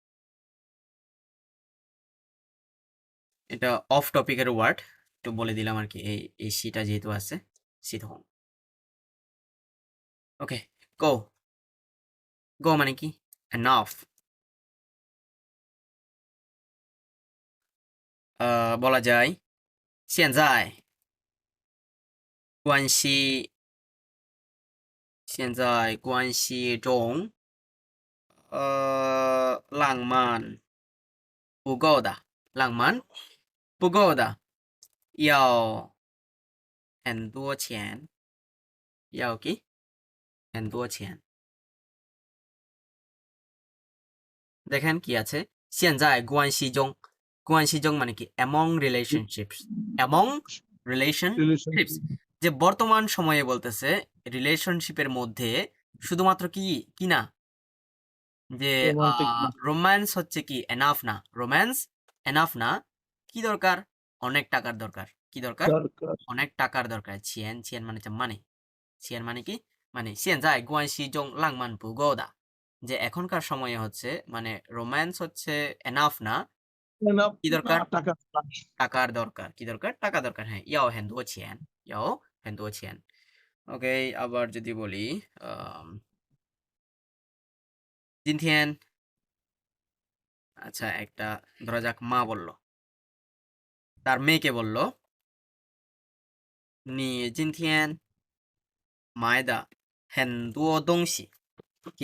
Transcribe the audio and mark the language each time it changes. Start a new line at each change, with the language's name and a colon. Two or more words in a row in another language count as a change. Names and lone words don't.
Bangla: এটা অফ টপিকের ওয়ার্ড, একটু বলে দিলাম আর কি, এই সিটা যেহেতু আছে সিথং। ওকে, গো, গো মানে কি এনাফ। বলা যায়
Chinese: 现在关系现在关系中浪漫不够的，浪漫不够的，要很多钱，要কি很多钱।
Bangla: দেখেন কি আছে
Chinese: 现在关系中，关系中
Bangla: মানে কি
English: among relationships, among relationships,
Bangla: যে বর্তমান সময়ে বলতেছে রিলেশনশিপের মধ্যে শুধুমাত্র কি কি না, যে রোমান্টিক না রোম্যান্স হচ্ছে কি এনাফ না, রোম্যান্স এনাফ না, কি দরকার অনেক টাকার দরকার, কি দরকার দরকার অনেক টাকার দরকার। ছিয়েন, ছিয়েন মানে হচ্ছে মানে, ছিয়েন মানে কি মানে
Chinese: 现在关系中浪漫不够的
Bangla: যে এখনকার সময়ে হচ্ছে মানে রোম্যান্স হচ্ছে এনাফ না, enough কি দরকার? না টাকা টাকার দরকার। কি দরকার? টাকা দরকার। হ্যাঁ,
Chinese: 要很多钱，要很多钱.
Bangla: ওকে, আবার যদি বলি জিনথিয়েন, আচ্ছা একটা ধরা যাক মা বলল, তার মেয়েকে বলল,
Chinese: 你今天买的很多东西,
Bangla: কি?